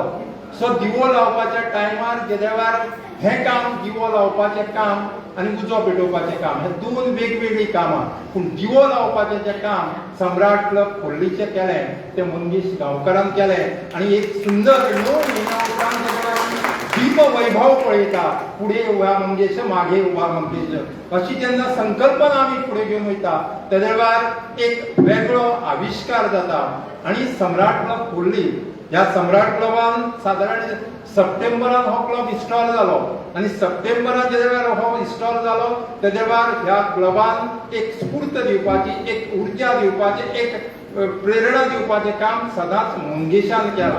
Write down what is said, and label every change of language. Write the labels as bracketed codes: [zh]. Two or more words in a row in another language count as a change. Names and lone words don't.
[kok] सो दिवो लावपाच्या टायमार गेल्या वेळार हें काम दिवो लावपाचें काम आनी उजो पेटोवपाचें काम हे दोन वेगवेगळीं कामां. पूण दिवो लावपाचें जें काम सम्राट क्लब खोर्लीचें केलें तें मंगेश गांवकरान केलें आनी एक सुंदर 9 म्हयन्या उपरांत दीप वैभव पळयता. पुढे उभा मंगेश, मागे उभा मंगेश अशी जेन्ना संकल्पना आमी फुडें घेवन वयता तेन्ना वेळार एक वेगळो आविश्कार जाता. आनी सम्राट क्लब खोर्ली ह्या सम्राट क्लबान सादारण सप्टेंबरान हो क्लब इन्स्टॉल जालो आनी सप्टेंबरान जेन्ना वेळार हो इन्स्टॉल जालो तेन्ना वेळार ह्या क्लबान एक स्फूर्त दिवपाची, एक उर्जा दिवपाची, एक प्रेरणा दिवपाचें काम सदांच मंगेशान केलां.